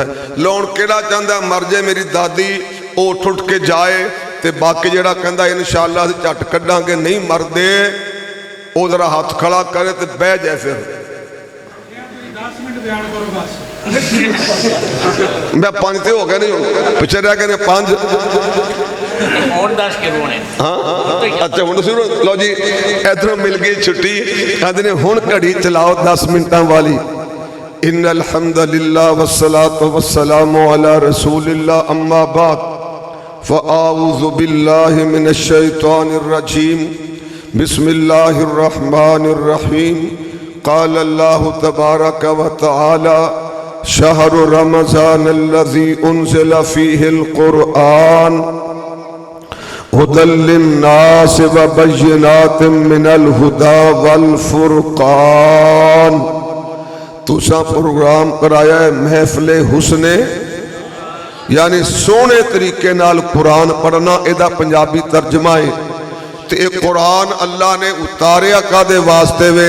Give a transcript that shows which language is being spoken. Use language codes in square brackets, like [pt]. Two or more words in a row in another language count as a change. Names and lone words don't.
[pa] ਲੋਨ ਕਿਹੜਾ ਚਾਹੁੰਦਾ ਮਰ ਜਾਏ ਮੇਰੀ ਦਾਦੀ, ਉਹ ਉੱਠ ਕੇ ਜਾਏ। ਤੇ ਬਾਕੀ ਜਿਹੜਾ ਕਹਿੰਦਾ ਇਨਸ਼ਾਅੱਲਾ ਅਸੀਂ ਝੱਟ ਕੱਢਾਂਗੇ, ਨਹੀਂ ਮਰਦੇ, ਉਹ ਜ਼ਰਾ ਹੱਥ ਖੜਾ ਕਰੇ ਤੇ ਬਹਿ ਜਾਏ। ਫਿਰ 10 ਮਿੰਟ ਬਿਆਨ ਕਰੋ ਬਸ। ਮੈਂ 5 ਤੇ ਹੋ ਗਏ, ਨਹੀਂ ਪਿੱਛੇ ਰਹਿ ਗਏ ਨੇ 5 [hi] और 10 के होने। [pa] ਹਾਂ ਅੱਛਾ ਹੁਣ ਤੁਸੀਂ ਲਓ ਜੀ, ਇਧਰੋਂ ਮਿਲ ਗਈ ਛੁੱਟੀ। ਕਹਿੰਦੇ ਨੇ ਹੁਣ ਘੜੀ ਚਲਾਓ 10 ਮਿੰਟਾਂ ਵਾਲੀ। [ar] إن الحمد لله والصلاة والسلام على رسول الله أما بعد فأعوذ بالله من الشيطان الرجيم بسم الله الرحمن الرحيم قال الله تبارك وتعالى شهر رمضان الذي أنزل فيه القرآن هدى للناس وبينات من الهدى والفرقان. [pa] ਤੁਸਾਂ ਪ੍ਰੋਗਰਾਮ ਕਰਾਇਆ ਹੈ ਮਹਿਫ਼ਿਲ ਹੁਸਨੇ, ਯਾਨੀ ਸੋਹਣੇ ਤਰੀਕੇ ਨਾਲ ਕੁਰਾਨ ਪੜ੍ਹਨਾ। ਇਹਦਾ ਪੰਜਾਬੀ ਤਰਜਮਾ ਹੈ। ਤੋ ਇਹ ਕੁਰਾਨ ਅੱਲਾਹ ਨੇ ਉਤਾਰਿਆ ਕਾਹਦੇ ਵਾਸਤੇ ਵੇ?